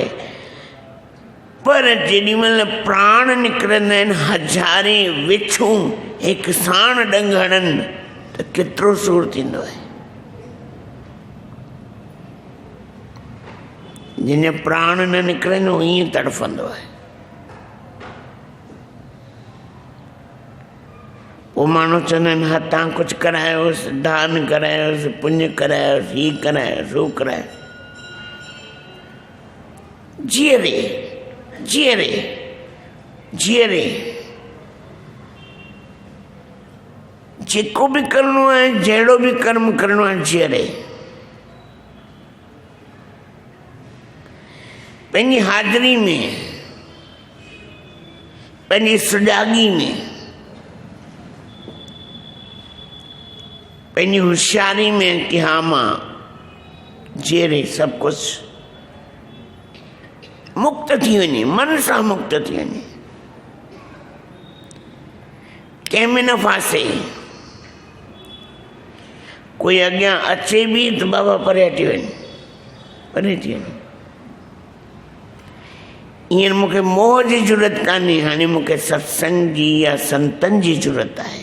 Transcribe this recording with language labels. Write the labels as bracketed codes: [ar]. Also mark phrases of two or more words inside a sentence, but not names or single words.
[sd] पर जेॾीमहिल प्राण निकिरंदा आहिनि, हज़ारे बिच्छू हिकु साण ॾंग हणनि, त केतिरो सूर थींदो आहे। जिन प्राण न निकिरनि, उहो ईअं तड़फंदो आहे। पोइ माण्हू चवंदा आहिनि, हथां कुझु करायोसि, दान करायोसि, पुण्य करायोसि, हीअ करायोसि, हू करायोसि। जीअरे जीअरे जीअरे जेको बि करिणो आहे, जहिड़ो बि कर्म करिणो आहे, जीअरे। पंहिंजी हाज़िरी में, पंहिंजी सुजागी में, पंहिंजी होशियारी में कि हाँ मां जेरे सब कुछ मुक्त थी वञे, मन सां मुक्त थी वञे, कंहिंमें न फासे। कोई अॻियां अचे भी तो बाबा परे हटी वञ, परे थी वञ। ईअं मूंखे मोह जी ज़रूरत कान्हे, हाणे मूंखे सत्संग जी या संतनि जी ज़रूरत आहे।